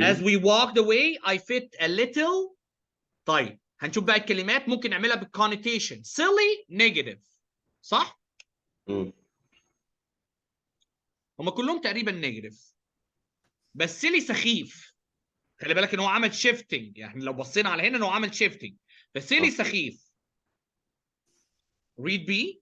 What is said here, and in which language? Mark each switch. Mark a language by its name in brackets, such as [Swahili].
[English] As we walked away I fit a little. [Arabic] طيب هنشوف بقى الكلمات ممكن نعملها بالconnotation. [English] silly negative صح؟ مم. [Arabic] هم كلهم تقريبا نيجاتيف، بس silly سخيف. خلي بالك ان هو عمل شيفتنج، يعني لو بصينا على هنا ان هو عمل شيفتنج، بس silly سخيف. [English] read B.